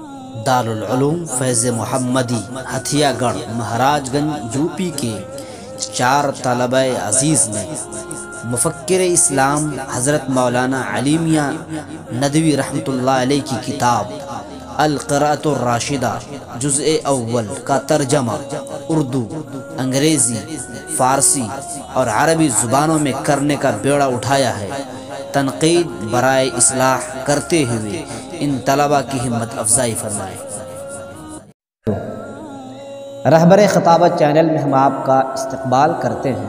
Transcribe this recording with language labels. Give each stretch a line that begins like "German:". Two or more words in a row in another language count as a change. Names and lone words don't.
Urdu: دارالعلوم فیض محمدی ہتھیا گڑھ مہاراج گنج یو پی کے 4 طلبہ عزیز نے مفکر اسلام حضرت مولانا علی میاں ندوی رحمۃ اللہ علیہ کی کتاب القراءۃ الراشدہ جزء اول کا ترجمہ اردو، انگریزی، فارسی اور عربی زبانوں میں کرنے کا بیڑا اٹھایا ہے۔ تنقید برائے اصلاح کرتے ہوئے ان طلبہ کی ہمت افزائی فرمائے۔ رہبر خطابت چینل میں ہم آپ کا استقبال کرتے ہیں۔